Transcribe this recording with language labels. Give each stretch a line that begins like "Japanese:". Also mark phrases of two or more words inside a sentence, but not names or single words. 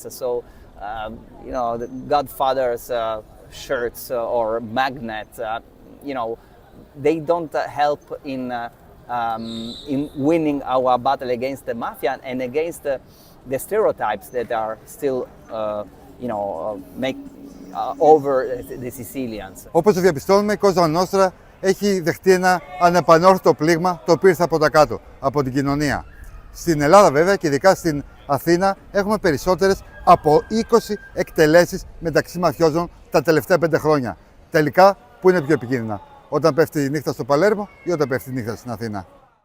English: So the Godfather's shirts or magnet, they don't help in winning our battle against the mafia and against the stereotypes that are still make over the Sicilians.
Greek: Όπως το διαπιστώνουμε, η Cosa Nostra έχει δεχτεί ένα ανεπανόρθωτο πλήγμα το οποίο ήρθε από τα κάτω, από την κοινωνία. Στην Ελλάδα βέβαια και ειδικά στην Αθήνα έχουμε περισσότερες από 20 εκτελέσεις μεταξύ μαφιόζων τα τελευταία 5 χρόνια. Τελικά, πού είναι πιο επικίνδυνα, όταν πέφτει η νύχτα στο Παλέρμο ή όταν πέφτει η νύχτα στην Αθήνα?